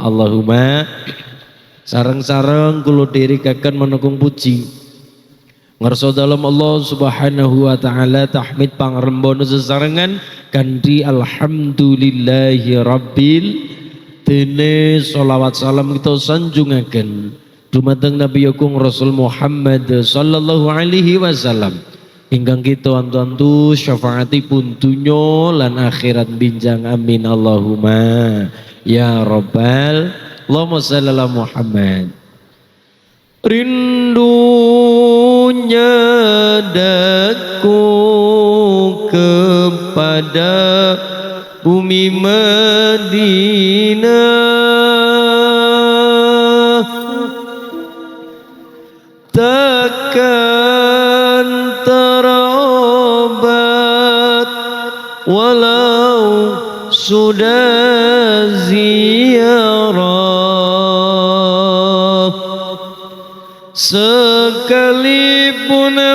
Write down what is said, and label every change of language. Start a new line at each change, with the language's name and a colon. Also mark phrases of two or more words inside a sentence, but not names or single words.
Javanese: Allahumma sareng-sareng kula dherekaken menekung puji ngarsa dalam Allah
Arabic: سبحانه وتعالى,
Javanese: tahmid pangrembana sesarengan kanthi
Arabic: الحمد لله رب,
Javanese: dene sholawat salam kita sanjungaken dumateng Nabi Agung Rasul Muhammad
Arabic: صلى الله عليه وسلم
Javanese: ingkang kita antu-antu syafaatipun dunya lan akhirat binjang.
Arabic: آمين اللهم يا رب. اللهم صل على محمد.
Malay: Rindunya daku kepada bumi Madinah, takkan terobat walau sudah ziarah, sekalipun